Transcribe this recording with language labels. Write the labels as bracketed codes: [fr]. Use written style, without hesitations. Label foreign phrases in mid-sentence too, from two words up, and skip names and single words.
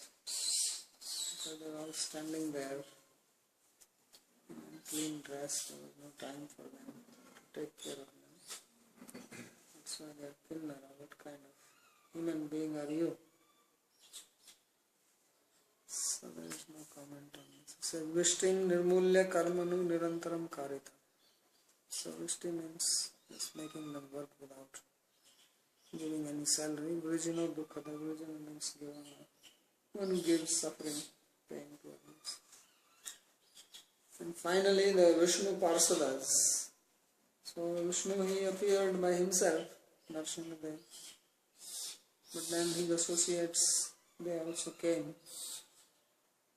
[en] Because they are all standing there. Clean dress, there was no time for them to take care of them. That's why they are kinnara. What kind of human being are you? So there is no comment on this. It says [sa] विष्टिं निर्मूल्य कर्माणु निरन्तरं कारिता. [en] So Vishti means just making them work without giving any salary. [sa] वृजिनो दुःख. [en] Vrijino means giving. One who gives suffering, pain to others. And finally the Vishnu Parsadas. So Vishnu, he appeared by himself, Narsimhadev. But then his associates, they also came.